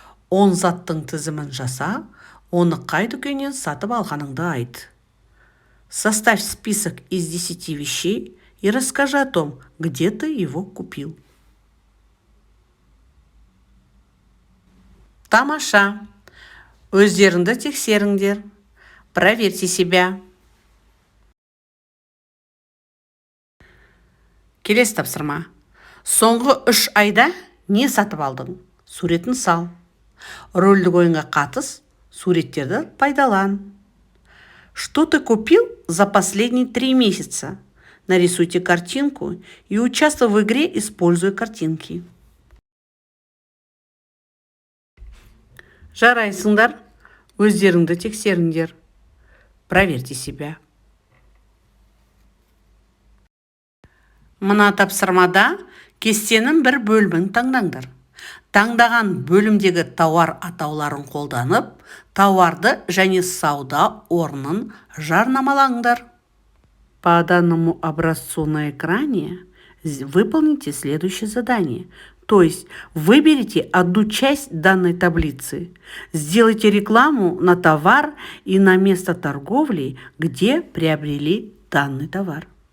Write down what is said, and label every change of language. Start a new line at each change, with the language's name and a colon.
Kazakh: 10 заттың тізімін жаса, оны қай дүкеннен сатып алғаныңды айт.
Russian: Составь список из 10 вещей и расскажи о том, где ты его купил.
Kazakh: Тамаша. Өздеріңді тексеріңдер.
Russian: Проверьте себя.
Kazakh: Келесі тапсырма. Соңғы 3 айда не сатып алдың? Суретін сал. Рөлдік ойынға қатыс, суреттерді пайдалан.
Russian: Что ты купил за последние 3 месяца? Нарисуйте картинку и участвуй в игре, используя картинки.
Kazakh: Жарайсыңдар, өздеріңді тексеріңдер.
Russian: Проверьте себя.
Kazakh: Мына тапсырмада кестенің бір бөлімін таңдаңдар. Таңдаған бөлімдегі тауар атауларын қолданып, тауарды және сауда орнын жарнамалаңдар.
Russian: По данному образцу на экране выполните следующее задание. То есть выберите одну часть данной таблицы, сделайте рекламу на товар и на место торговли, где приобрели данный товар.